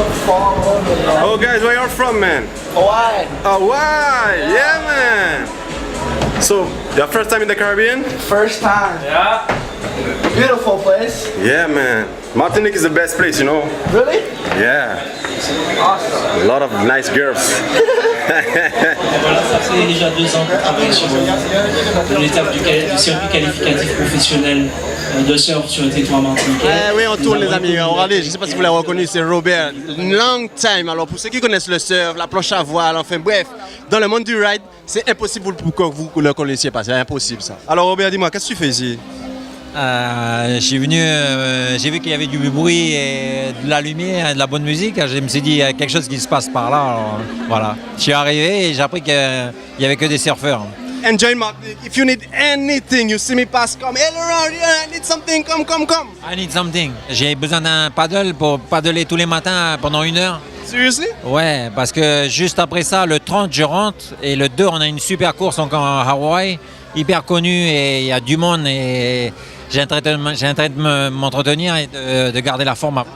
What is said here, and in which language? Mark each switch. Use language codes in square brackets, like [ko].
[en] Oh guys, where you're from man? Hawaii. Hawaii, yeah man. So, your first time in the Caribbean? First time. Yeah. Beautiful place. Yeah man. Martinique is the best place, you know? Really? Yeah. Awesome. A lot of nice girls. [fr] Ça fait déjà 2 ans que je travaille sur de l'étape du circuit qualificatif professionnel de surf sur le territoire martiniquais. Oui, on tourne les amis. Regardez, je ne sais pas si vous l'avez reconnu, c'est Robert. [en] Long time. [fr] Alors pour ceux qui connaissent le surf, la planche à voile, enfin bref, dans le monde du ride, c'est impossible pour que vous le connaissiez pas. C'est impossible ça. Alors Robert, dis-moi, qu'est-ce que tu fais ici? Je suis venu, j'ai vu qu'il y avait du bruit et de la lumière et de la bonne musique. Je me suis dit, il y a quelque chose qui se passe par là. Alors, voilà. Je suis arrivé et j'ai appris qu'il n'y avait que des surfeurs. [en] Enjoy Martinique. If you need anything, you see me pass, come. Hey Laurent, I need something, come. I need something. [fr] J'ai besoin d'un paddle pour paddler tous les matins pendant 1 heure. [en] Seriously? [fr] Ouais, parce que juste après ça, le 30, je rentre et le 2, on a une super course encore en Hawaï, hyper connue et il y a du monde et j'ai intérêt de m'entretenir et de garder la forme.